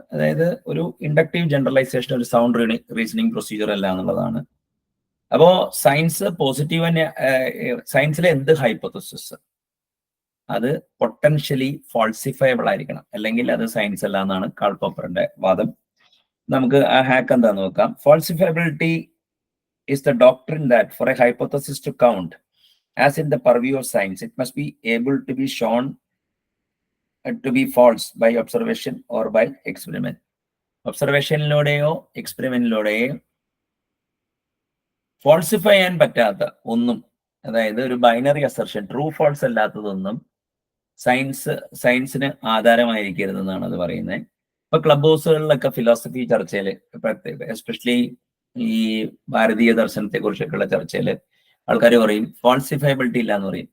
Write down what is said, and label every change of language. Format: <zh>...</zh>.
<ml>അതായത് ഒരു inductive generalisation ഒരു സൗണ്ട് റീസണിങ് പ്രൊസീജിയർ അല്ല എന്നുള്ളതാണ്. അപ്പോ സയൻസ് പോസിറ്റീവ് തന്നെ, സയൻസിലെ എന്ത് ഹൈപ്പോത്തസിസ് അത് പൊട്ടൻഷ്യലി ഫാൾസിഫയബിൾ ആയിരിക്കണം, അല്ലെങ്കിൽ അത് സയൻസ് അല്ല എന്നാണ് കാൾ പോപ്പറിന്റെ വാദം. നമുക്ക് ആ ഹാക്ക് എന്താന്ന് നോക്കാം.</ml> <en>Falsifiability is the doctrine that for a hypothesis to count as in the purview of science, it must be able to be shown to be false by observation or by experiment.</en> <ml>ഒബ്സർവേഷനിലൂടെയോ എക്സ്പെരിമെന്റിലൂടെയോ falsify ചെയ്യാൻ പറ്റാത്ത ഒന്നും, അതായത് ഒരു binary assertion true false അല്ലാത്തതൊന്നും സയൻസിന് ആധാരമായിരിക്കരുതെന്നാണ് അത് പറയുന്നത്. ഇപ്പൊ club ഹൗസുകളിലൊക്കെ philosophy ചർച്ചയിൽ, especially ഈ ഭാരതീയ ദർശനത്തെ കുറിച്ചൊക്കെയുള്ള ചർച്ചയിൽ ആൾക്കാർ പറയും ഫാൾസിഫയബിലിറ്റി ഇല്ല എന്ന് പറയും.</ml>